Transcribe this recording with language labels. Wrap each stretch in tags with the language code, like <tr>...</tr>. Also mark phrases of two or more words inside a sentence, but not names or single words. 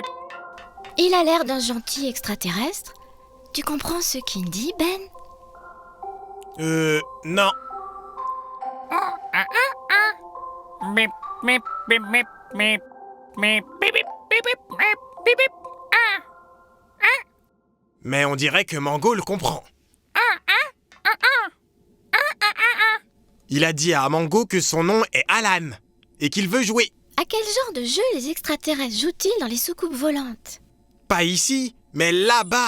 <fr>Il a l'air d'un gentil extraterrestre. Tu comprends ce qu'il dit, Ben? Non. Mip, mip, mip, mip, mip. Mip, bip, bip, bip, bip, mip, bip, bip. Mais on dirait que Mango le comprend. Il a dit à Mango que son nom est Alan et qu'il veut jouer. À quel genre de jeu les extraterrestres jouent-ils dans les soucoupes volantes? Pas ici, mais là-bas.</fr>